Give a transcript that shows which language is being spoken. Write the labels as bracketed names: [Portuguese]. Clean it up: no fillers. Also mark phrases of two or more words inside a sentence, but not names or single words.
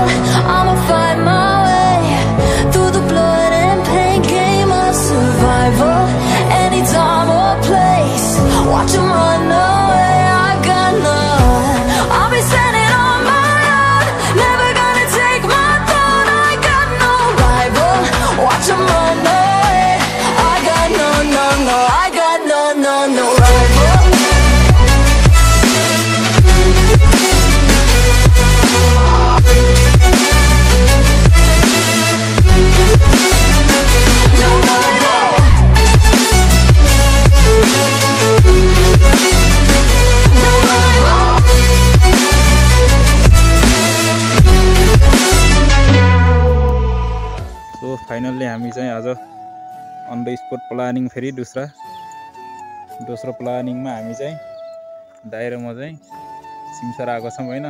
[English] I'ma find my way through the blood and pain, game of survival. Any time or place, watch 'em run away. I got none. I'll be standing on my own, never gonna take my throne. I got no rival. Watch 'em run away. I got no, no, no. I got no, no, no rival. No rival. No rival. so finally [Nepali] हामी चाहिँ आज [English] on the spot planning [Nepali] फेरि दोस्रो प्लानिङमा हामी चाहिँ दाइ र म चाहिँ सिमसार आएको छौँ होइन।